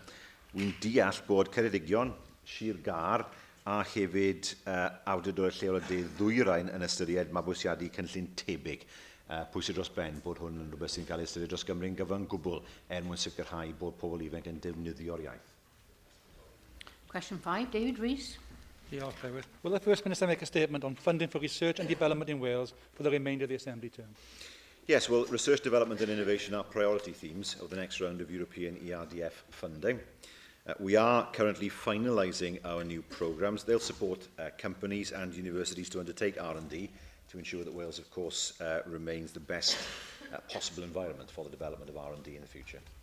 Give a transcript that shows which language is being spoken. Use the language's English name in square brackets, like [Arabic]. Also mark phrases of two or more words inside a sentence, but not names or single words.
[Welsh] Wy'n deall bod Ceredigion, Sir Gar a hefyd awdurdod lleol y dydd ddwyrain yn ystyried mabwysiadu cynllun tebyg. Pwysig dros ben bod hwn yn rhywbeth sy'n cael ei ystyried dros Gymru'n gyfan gwbl mwyn sicrhau bod pobl ifanc yn defnyddio'r iaith. [English] Question 5, David Rees. [Welsh] Diolch, Lewis. [English] Will the First Minister make a statement on funding for research and development in Wales for the remainder of the Assembly term? Yes, well, research, development and innovation are priority themes of the next round of European ERDF funding. We are currently finalising our new programmes. They'll support companies and universities to undertake R&D to ensure that Wales, of course, remains the best possible environment for the development of R&D in the future.